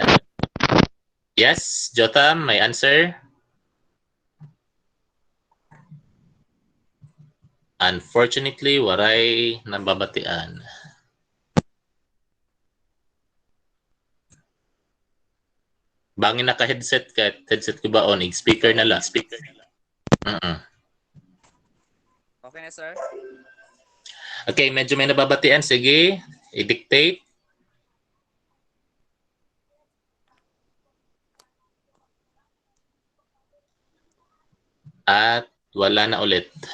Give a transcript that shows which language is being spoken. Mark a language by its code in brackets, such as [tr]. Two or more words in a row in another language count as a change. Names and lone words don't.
[tl] Yes, Jotham, may answer? [war] Unfortunately, waray nababatian. Bangin naka-headset ka. Headset ko ba on? Speaker na lang. Speaker. [tl] Okay na, sir? Okay, medyo may nababatian. Sige, i-dictate. At wala na ulit.